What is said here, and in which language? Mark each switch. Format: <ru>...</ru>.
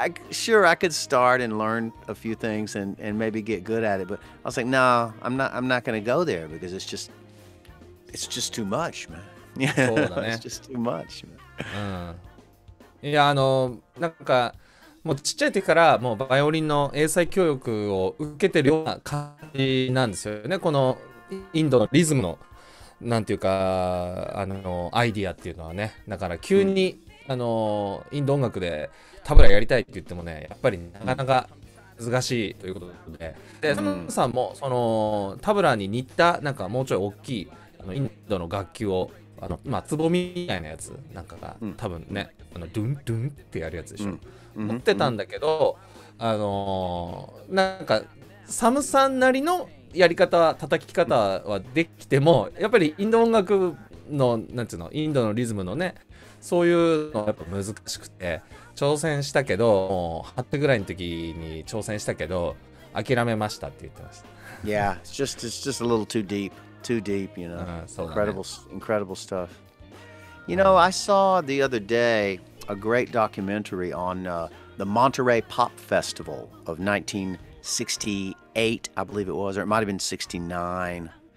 <en>Sure, I could start and learn a few things and maybe get good at it, but I was like, no, I'm not going to go there because it's just too much, man. Yeah, it's just too much, man.</en> <ja>いやなんかもうちっちゃい時からもうバイオリンの英才教育を受けてるような感じなんですよね。このインドのリズムのなんていうかアイディアっていうのはね。だから急に、インド音楽でタブラやりたいって言ってもね、やっぱりなかなか難しいということで、サムさんもそのタブラに似たなんかもうちょい大きいインドの楽器をつぼみみたいなやつなんかが、多分ねドゥンドゥンってやるやつでしょ、持ってたんだけど、なんかサムさんなりのやり方叩き方はできてもやっぱりインド音楽のなんていうのインドのリズムのねそういうのはやっぱ難しくて挑戦したけどもう8手ぐらいの時に挑戦したけど諦めましたって言ってました。</ja> <en>Yeah, it's just a little too deep, you know. Incredible stuff. You know, I saw the other day a great documentary on the Monterey Pop Festival of 1968, I believe it was, or it might have been 69.</en>